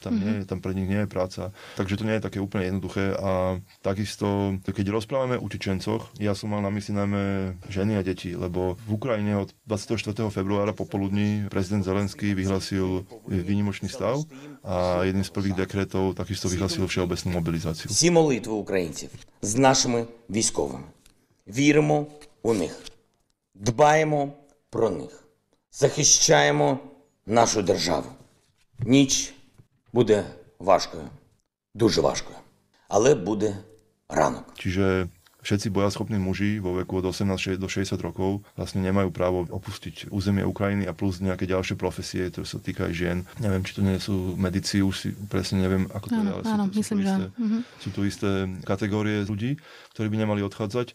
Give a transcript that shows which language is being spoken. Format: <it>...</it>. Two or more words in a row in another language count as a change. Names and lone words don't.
<sk>Tam pre nich nie je práca. Takže to nie je také úplne jednoduché. A takisto, keď rozprávame o utečencoch, ja som mal na mysli najmä ženy a deti, lebo v Ukrajine od 24. februára popoludní prezident Zelenský vyhlásil výnimočný stav a jedným z prvých dekretov takisto vyhlásil všeobecnú mobilizáciu.</sk> <uk>Всі молитви українців з нашими військовими. Віримо у них. Дбаємо про них. Захищаємо нашу державу. Ніч буде важкою, дуже важкою, але буде ранок.</uk> <sk>Čiže všetci bojaschopní muži vo veku od 18 do 60 rokov vlastne nemajú právo opustiť územie Ukrajiny a plus nejaké ďalšie profesie, ktoré sa týkajú žien. Neviem, či to nie sú medici, už si presne neviem, ako to je, ale sú tu isté kategórie ľudí, ktorí by nemali odchádzať.</sk>